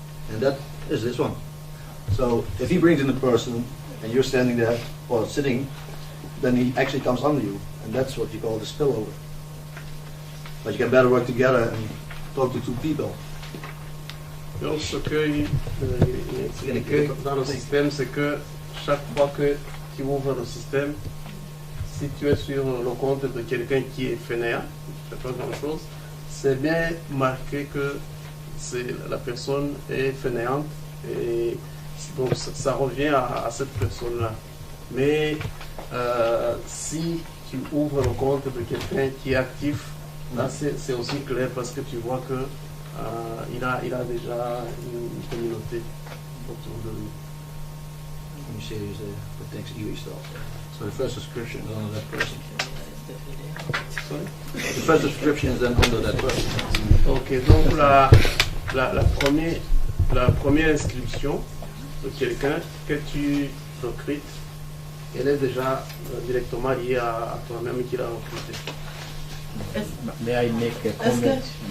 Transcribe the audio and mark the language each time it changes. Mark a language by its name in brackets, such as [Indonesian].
[English] And that is this one. So if he brings in a person and you're standing there or sitting, then he actually comes under you. And that's what you call the spillover. But you can better work together and talk to 2 people. [French] Donc ce qu'il explique dans le système, c'est que chaque fois que tu ouvres le système, si tu es sur le compte de quelqu'un qui est fainéant, qui ne fait pas grand-chose, c'est bien marqué que la personne est fainéante et donc ça revient à cette personne-là. Mais si tu ouvres le compte de quelqu'un qui est actif, là c'est aussi clair parce que tu vois que il a déjà une communauté autour de lui. [English] Let me see, the text e-way stalls. So the first subscription is under that person. Sorry? The first subscription is then under that person. [French] Ok, donc la première inscription de quelqu'un que tu recrutes, elle est déjà directement liée à toi-même qui l'a recruté. [English] May I make a comment?